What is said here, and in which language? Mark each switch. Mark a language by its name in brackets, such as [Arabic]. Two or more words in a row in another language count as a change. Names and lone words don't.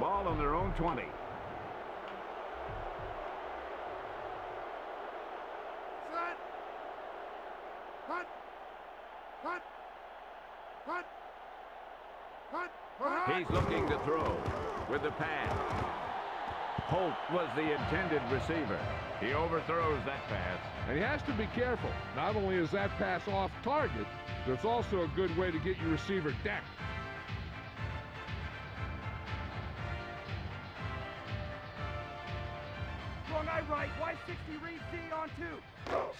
[English] Ball on their own 20. Set. Punt. Punt. Punt. Punt. Punt. He's looking to throw with the pass. Holt was the intended receiver. He overthrows that pass. And he has to be careful. Not only is that pass off target, but it's also a good way to get your receiver decked. Wrong eye right, Y60 read C on 2.